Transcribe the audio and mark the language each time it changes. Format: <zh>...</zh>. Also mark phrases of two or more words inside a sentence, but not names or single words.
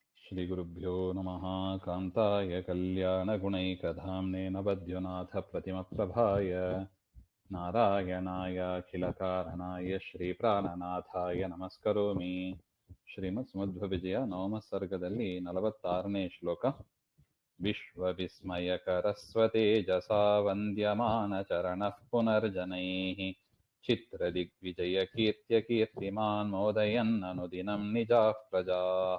<sa>श्रीगुरुभ्यो नमः। कान्ताय कल्याणगुणैकधाम्ने नवद्युनाथप्रतिमप्रभाय नारायणायाखिलकारणाय श्रीप्राणनाथाय नमस्करोमि.</sa> <kn>ಶ್ರೀಮತ್ಸ್ಮಧ್ವವಿಜಯ ನವಮ ಸರ್ಗದಲ್ಲಿ 46ನೇ ಶ್ಲೋಕ.</kn> <sa>ವಿಶ್ವವಿಸ್ಮಯಕರಸ್ವತೇಜಸಾ ವಂದ್ಯಮಾನ ಚರಣಃ ಪುನರ್ಜನೈಃ ಚಿತ್ರದಿಗ್ವಿಜಯ ಕೀರ್ತ್ಯ ಕೀರ್ತಿಮಾನ್ ಮೋದಯನ್ನನುದಿನಂ ನಿಜಾಃ ಪ್ರಜಾಃ.</sa>